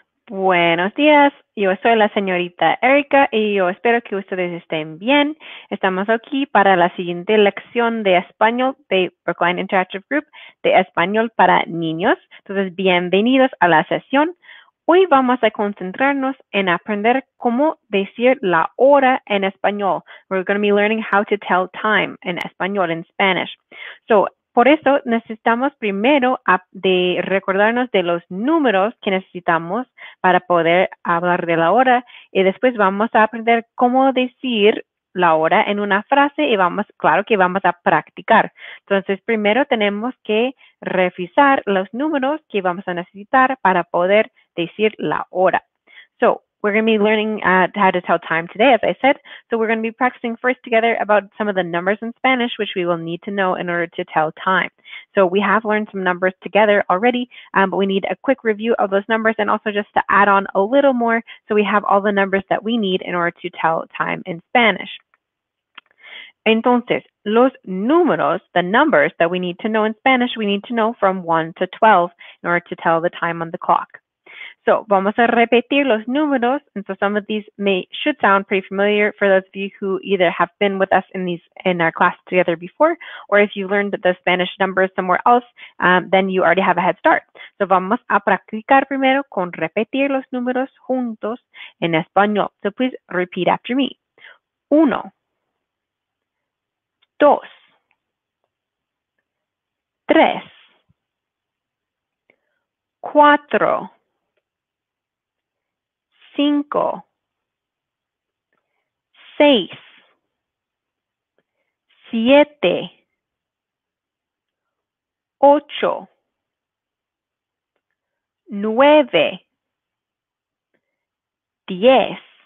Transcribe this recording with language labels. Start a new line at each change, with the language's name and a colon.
Spanish: Buenos días, yo soy la señorita Erika y yo espero que ustedes estén bien. Estamos aquí para la siguiente lección de español de Brookline Interactive Group de español para niños. Entonces, bienvenidos a la sesión. Hoy vamos a concentrarnos en aprender cómo decir la hora en español.
English: We're going to be learning how to tell time
Spanish: en español,
English: in Spanish.
Spanish: Por eso necesitamos primero de recordarnos de los números que necesitamos para poder hablar de la hora y después vamos a aprender cómo decir la hora en una frase y claro que vamos a practicar. Entonces, primero tenemos que revisar los números que vamos a necesitar para poder decir la hora.
English: So, we're going to be learning how to tell time today, as I said. So we're going to be practicing first together about some of the numbers in Spanish, which we will need to know in order to tell time. So we have learned some numbers together already, but we need a quick review of those numbers and also just to add on a little more so we have all the numbers that we need in order to tell time in Spanish.
Spanish: Entonces, los números,
English: the numbers that we need to know in Spanish, we need to know from 1 to 12 in order to tell the time on the clock. So,
Spanish: vamos a repetir los números,
English: and so some of these should sound pretty familiar for those of you who either have been with us in our class together before, or if you learned the Spanish numbers somewhere else, then you already have a head start.
Spanish: So, vamos a practicar primero con repetir los números juntos en español.
English: So, please repeat after me.
Spanish: 1, 2, 3, 4, 5, 6, 7, 8, 9, 10.